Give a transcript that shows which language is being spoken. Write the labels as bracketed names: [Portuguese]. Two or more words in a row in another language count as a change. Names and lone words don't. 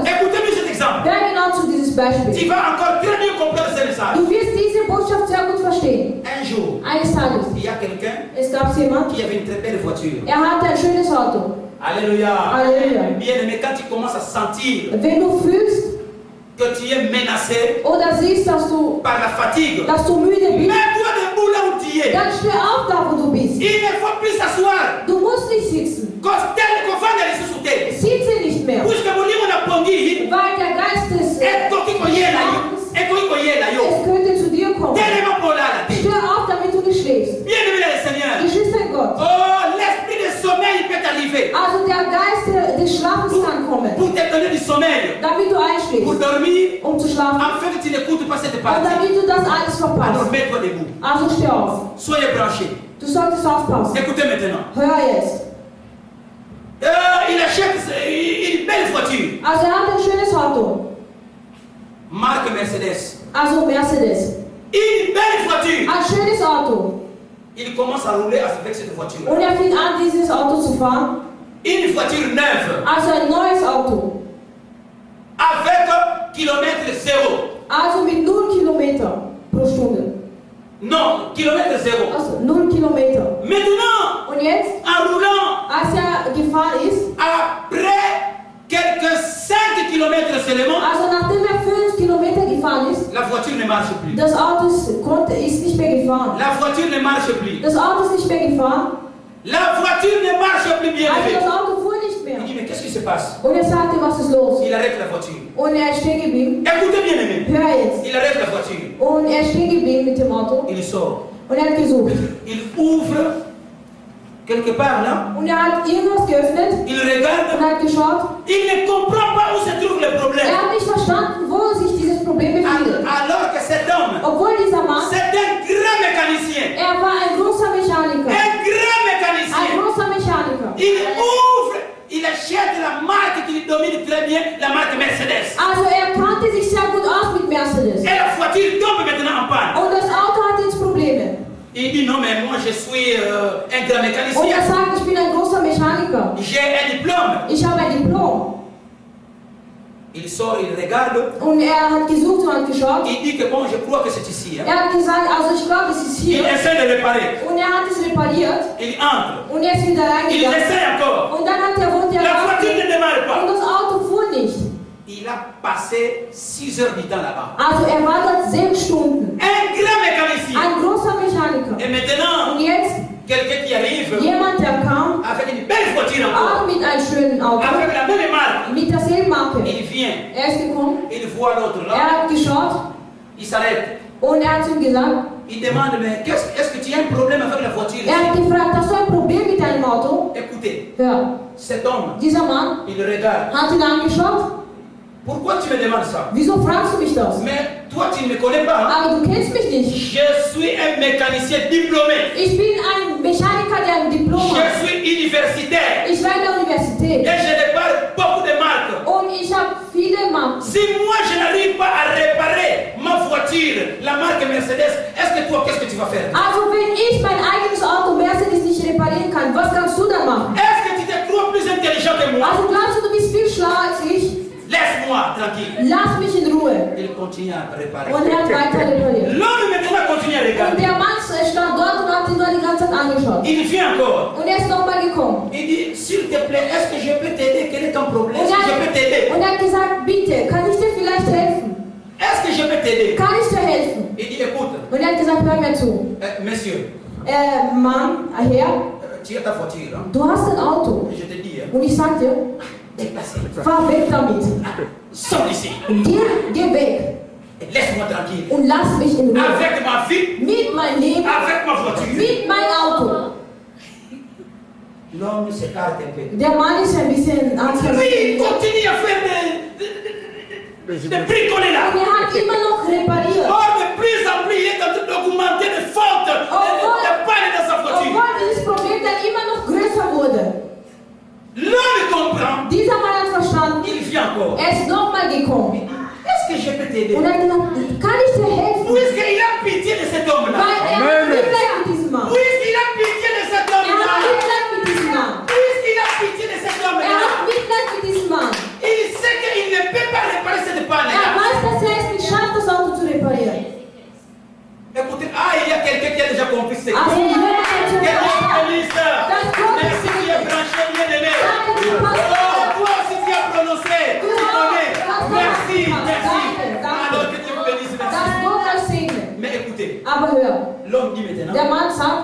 [French] écoutez-moi cet exemple. [German] hör genau zu dieses Beispiel. [French] Tu vas encore très bien comprendre ce message. [German] Du wirst diese Botschaft sehr gut verstehen. [French] Un jour, [German] Eines Tages, [French] il y a quelqu'un [German] es gab jemand, [French] qui avait une très belle voiture. [German] er hatte ein schönes Auto. [French] Alléluia. Alléluia. Bien aimé, quand tu commences à sentir [German] Wenn du fühlst [French] que tu es menacé [German] oder siehst, dass du müde bist, [French] mets-toi debout là où tu es. [German] dann steh auf da, wo du bist. [French] Il ne faut plus s'asseoir. [German] Du musst nicht sitzen. [French] Tel qu'on va aller se sauter. [German] Sitze nicht mehr. [French] Puisque mon livre n'a pongi, [German] Weil der Geist des [French] et qu'on y est là, et qu'on y est là, [German] es könnte zu dir kommen. [French] Tel [German] Gott. [French] Oh, l'esprit de sommeil peut t'arriver. [German] Also der Geist des Schlafens kann kommen, [French] Pour te donner du sommeil. [German] damit du [French] Pour [German] einschläfst, [French] dormir. [German] um zu schlafen. [French] Afin que tu n'écoutes pas cette [German] Und [French] partie. [German] damit du das alles [French] Alors [German] verpasst. [French] mets-toi debout. [German] Also steh auf. [French] Soyez branchés. [German] Du solltest aufpassen. [French] Écoutez maintenant. [German] Hör jetzt. [French] Il achète une belle voiture. [German] Also hat ein schönes Auto. [French] Marque Mercedes. [German] Also Mercedes. [French] Une belle voiture. [German] Ein schönes Auto. [French] Il commence à rouler avec cette voiture. [German] Und fing an, dieses Auto zu fahren. [French] Une voiture neuve. [German] Also ein neues Auto. [French] Avec kilomètre zéro. [German] Also mit 0 Kilometer pro Stunde. [French] Non, kilomètre zéro. [German] Also 0 Kilometer. [French] Maintenant, [German] Und jetzt, [French] en roulant, [German] als gefahren ist, [French] après quelques 5 kilomètres seulement, [German] also nachdem 5 Kilometer gefahren ist, [French] la voiture ne marche plus. [German] das Auto ist nicht mehr gefahren. [French] La voiture ne marche plus. [German] Das Auto ist nicht mehr gefahren. [French] La voiture ne marche plus bien. [German] Also das Auto fuhr nicht [French] Il [German] mehr. [French] dit, mais qu'est-ce qui se passe? [German] Und sagte, was ist los? [French] Il arrête la voiture. [German] Und ist stehen geblieben. [French] Écoutez bien aimé. [German] Hör jetzt. [French] Il arrête la voiture. [German] Und ist stehen geblieben mit dem Auto. [French] Il sort. [German] Und hat gesucht. [French] Il ouvre quelque part là. [German] Und hat irgendwas geöffnet. [French] Il [German] Und [French] regarde. [German] hat geschaut. [French] Il ne comprend pas où se trouve le problème. [German] Hat nicht verstanden, wo sich dieses Problem befindet. [French] Alors que cet homme, [German] Obwohl dieser Mann, [French] c'est un grand mécanicien. [German] war ein großer Mechaniker. [French] Un grand [German] Ein [French] mécanicien. [German] großer Mechaniker. [French] Il ouvre, il achète la marque qu'il domine très bien, la marque Mercedes. [German] Also kannte sich sehr gut aus mit Mercedes. [French] Et la voiture tombe maintenant en panne. [German] Und das Auto hat jetzt Probleme. [French] Il dit non mais moi je suis un grand [German] Und [French] mécanicien. [German] sagt, ich bin ein großer Mechaniker. [French] J'ai un diplôme. [German] Ich habe ein Diplom. [French] Il sort, il regarde. [German] Und hat gesucht und hat geschaut. [French] Il dit que bon, je crois que c'est ici. Hein. [German] Hat gesagt, also ich glaube, es ist [French] Il [German] hier. [French] essaie de réparer. [German] Und hat es repariert. [French] Il entre. [German] Und ist wieder [French] Il [German] reingegangen. [French] essaie encore. [German] Und dann wollte [French] La voiture ne démarre [German] Und [French] pas. [German] das Auto fuhr nicht. [French] Il a passé 6 heures du temps là-bas. [German] Also war dort 6 Stunden. [French] Un grand mécanicien. [German] Ein großer Mechaniker. [French] Et maintenant, [German] Und jetzt [French] quelqu'un qui arrive [German] jemand, der kam, [French] avec une belle voiture encore. [German] auch mit einem schönen Auto. [French] Avec la même marque. [German] Mit derselben Marke. [French] Il vient. [German] Ist gekommen. [French] Il voit l'autre là. [German] Hat geschaut. [French] Il s'arrête. [German] Und hat ihm gesagt, [French] Il demande, mais est-ce que tu as un problème avec la voiture? [German] hat gefragt, hast du ein Problem mit deinem Auto? [French] Écoutez, [German] Hör, [French] cet homme, [German] dieser Mann [French] il regarde. [German] hat ihn angeschaut. [French] Pourquoi tu me demandes ça? [German] Wieso fragst du mich das? [French] Mais toi, tu ne me connais pas. Hein? [German] Aber du kennst mich nicht. [French] Je suis un mécanicien diplômé. [German] Ich bin ein Mechaniker, der ein Diplom hat. [French] Je suis universitaire. [German] Ich war in der Universität. [French] Et je répare beaucoup de marques. [German] Und ich habe viele Marken. [French] Si moi, je n'arrive pas à réparer ma voiture, la marque Mercedes, est-ce que toi, qu'est-ce que tu vas faire? [German] Also wenn ich mein eigenes Auto Mercedes nicht reparieren kann, was kannst du dann machen? [French] Est-ce que tu te trouves plus intelligent que moi? [German] Also glaubst du, du bist viel schlauer als ich? [French] Laisse-moi tranquille. [German] Lass mich in Ruhe. [French] Il continue à réparer. [German] Und hat weiter repariert. [French] L'homme maintenant continue à [German] Und [French] regarder. [German] der Mann stand dort und hat ihn nur die ganze Zeit angeschaut. [French] Il vient encore. [German] Und ist nochmal gekommen. [French] Il dit, s'il te plaît, est-ce que je peux t'aider? Quel est ton problème? [German] Und [French] Est-ce que je peux t'aider? [German] hat gesagt, bitte, kann ich dir vielleicht helfen? [French] Est-ce que je peux t'aider? [German] Kann ich dir helfen? [French] Il dit, écoute, [German] Und hat gesagt, hör mir zu. [French] monsieur, [German] Mann, Herr, [French] tu as ta voiture. Hein? [German] du hast ein Auto. [French] Je te dis, hein, [German] Und ich sag dir, [French] déplace. [German] fahr weg damit. [French] Sors d'ici. [German] Geh weg. [French] Et laisse-moi tranquille. [German] Und lass mich in Ruhe. [French] Avec ma vie, [German] Mit meinem Leben, [French] avec ma voiture. [German] mit meinem Auto. [French] L'homme s'écarte un peu. [German] Der Mann ist ein bisschen [French] Lui, il [German] anstrengend. [French] continue à faire des bricoler là. [German] Und hat immer noch repariert. [French] Or, de plus en plus, il est en train d'augmenter les fautes, les pannes dans sa voiture. [German] Obwohl dieses Problem dann immer noch größer wurde. [French] L'homme comprend. [German] Dieser Mann hat verstanden, [French] Il vient encore. [German] er ist nochmal gekommen. [French] Est-ce que je peux t'aider? [German] Und hat gesagt, kann ich dir helfen? [French] Puisqu'il a pitié de cet homme-là. [German] Weil er hat Mitleid mit diesem Mann. [French] Puisqu'il a pitié de cet [German] Er hat [French] homme-là. [German] Mitleid mit diesem Mann. [French] Puisqu'il a pitié de cet [German] Er [French] homme-là. [German] hat Mitleid mit diesem Mann. [French] Il sait qu'il ne peut pas réparer cette [German] Er [French] panne-là. [German] weiß, dass er es nicht schafft, das Auto zu reparieren. [French] Écoutez, il y a quelqu'un qui a déjà compris ce que [German] Also [French] c'est. [German] jemand hat schon [French] Quelqu'un qui [German] verstanden. [French] a mis ça. Merci qui est branché, bien aimé. Oh, toi aussi tu as prononcé. Tu connais. Merci, merci. Alors que Dieu vous bénisse, [German] Das [French] merci. [German] Gott das segne. [French] Mais écoutez, [German] Aber hör, [French] l'homme dit maintenant, [German] der Mann sagt,